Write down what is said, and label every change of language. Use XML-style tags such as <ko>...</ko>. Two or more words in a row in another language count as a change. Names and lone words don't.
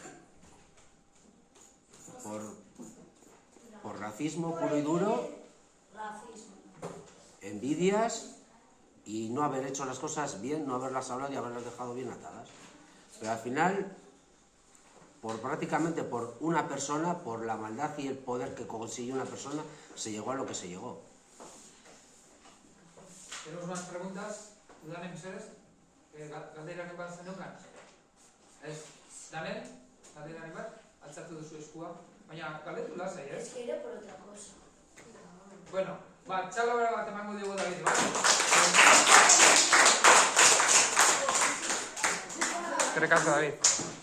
<es>Por racismo puro y duro, envidias y no haber hecho las cosas bien, no haberlas hablado y haberlas dejado bien atadas. Pero al final, prácticamente por una persona, por la maldad y el poder que consiguió una persona, se llegó a lo que se llegó. ¿Tenemos más preguntas?</es> <eu>Udan mesedez? Galderak bat zeneukan? Ez, Daniel? Galderak bat? Altzatu duzu eskua? Baina, galdetu lasai, ez?</eu> <es>Es que era por otra cosa.</es> <eu>Bueno, txalo bat emango dugu David, ba? Eskerrik asko, David.</eu>